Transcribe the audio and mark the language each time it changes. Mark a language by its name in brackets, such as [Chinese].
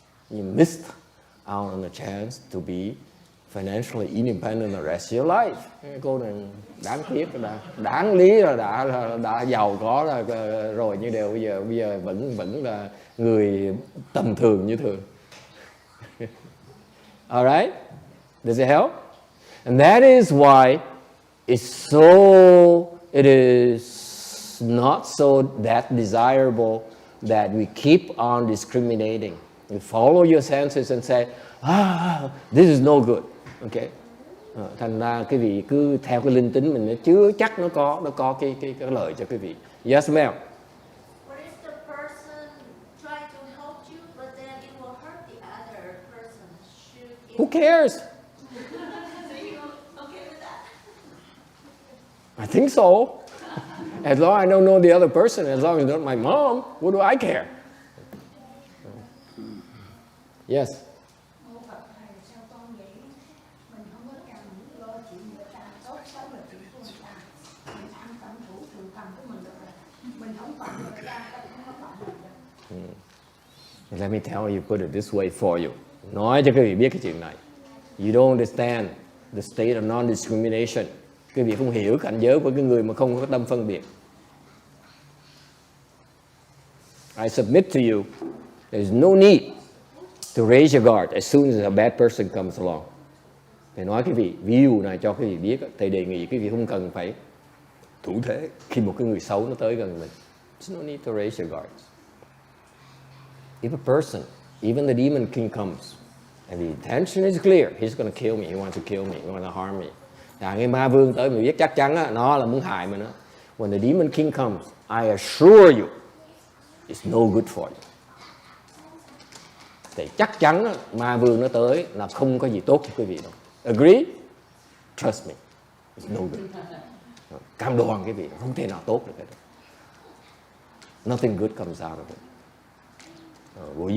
[English] You missed out on the chance to be financially independent the rest of your life. [Vietnamese] Cô này đáng tiếc, đáng lý là đã giàu có rồi, nhưng đều bây giờ vẫn là người tầm thường như thường. [English] All right? Does it help? And that is why it is not so that desirable that we keep on discriminating. You follow your senses and say, this is no good. Okay? [Vietnamese] Thành ra quý vị cứ theo cái linh tính mình, chưa chắc nó có cái lợi cho quý vị. [English] Yes, ma'am. What if the person try to help you, but then it will hurt the other person? Who cares? So you okay with that? I think so. As long as I don't know the other person, as long as it's not my mom, what do I care? Yes. Let me tell you, put it this way for you. [Vietnamese] Nói cho quý vị biết cái chuyện này. [English] You don't understand the state of non-discrimination. [Vietnamese] Quý vị không hiểu cảnh giới của cái người mà không có tâm phân biệt. [English] I submit to you, there is no need to raise your guard as soon as a bad person comes along. [Vietnamese] Thầy nói quý vị, ví dụ này cho quý vị biết, thầy đề nghị quý vị không cần phải thủ thế khi một cái người xấu nó tới gần mình. [English] There's no need to raise your guards. If a person, even the demon king comes, and the intention is clear, he's going to kill me, he wants to kill me, he wants to harm me. [Vietnamese] Cái ma vương tới mình biết chắc chắn nó là muốn hại mình đó. [English] When the demon king comes, I assure you, it's no good for you. [Vietnamese] Thì chắc chắn ma vương nó tới là không có gì tốt cho quý vị đâu. [English] Agree? Trust me, it's no good. [Vietnamese] Cam đoan cái vị không thể nào tốt được cái đó. [English] Nothing good comes out of it.